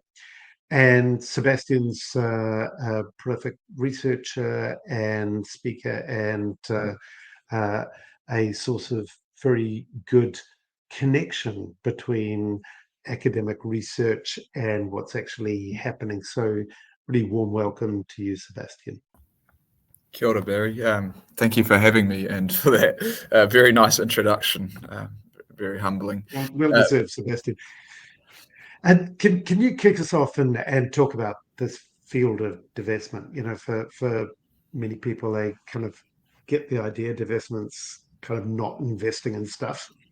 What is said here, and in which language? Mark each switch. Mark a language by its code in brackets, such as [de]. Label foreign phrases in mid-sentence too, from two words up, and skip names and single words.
[en] And Sebastian's a prolific researcher and speaker, and a source of very good connection between academic research and what's actually happening. So really warm welcome to you, Sebastian. [mi] Kia ora, Barry. [en] Thank you for having me and for that very nice introduction. Very humbling. Well deserved, Sebastian. And can you kick us off and talk about this field of divestment? You know, for many people, they kind of get the idea divestment's kind of not investing in stuff.